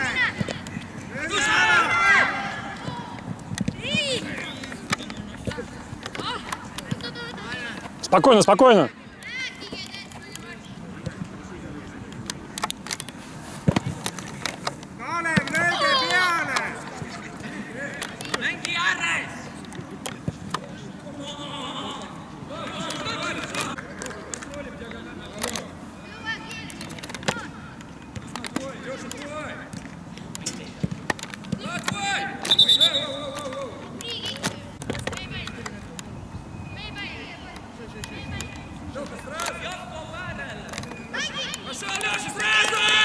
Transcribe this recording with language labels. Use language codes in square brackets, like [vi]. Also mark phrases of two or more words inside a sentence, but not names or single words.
[ru] Спокойно. [et] Kalev, lööge peale! Mängi ääres! [ru] Леша, твой. Пошел, Леша, сразу!